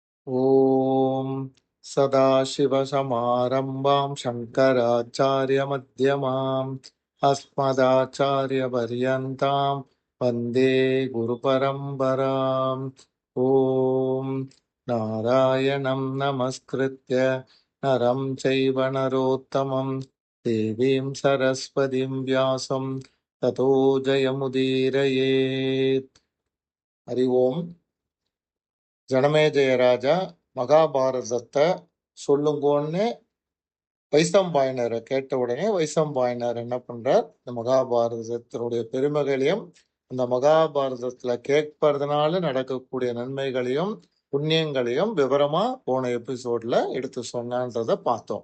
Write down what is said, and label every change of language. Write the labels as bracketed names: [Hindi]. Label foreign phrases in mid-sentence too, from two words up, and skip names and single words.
[Sanskrit] ॐ सदाशिवसमारम्भां शङ्कराचार्यमध्यमाम् अस्मदाचार्यपर्यन्तां वन्दे गुरुपरम्पराम्। ॐ नारायणं नमस्कृत्य नरं चैव नरोत्तमं देवीं सरस्वतीं व्यासं ततो जयमुदीरयेत्। हरि ओम्. [Tamil] ஜனமேஜயராஜா மகாபாரதத்தை சொல்லுங்கன்னு வைசம்பாயனரை கேட்ட உடனே வைசம்பாயனர் என்ன பண்றார், இந்த மகாபாரதத்தினுடைய பெருமைகளையும் அந்த மகாபாரதத்துல கேட்பறதுனால நடக்கக்கூடிய நன்மைகளையும் புண்ணியங்களையும் விவரமா போன எபிசோட்ல எடுத்து சொன்னதை பார்த்தோம்.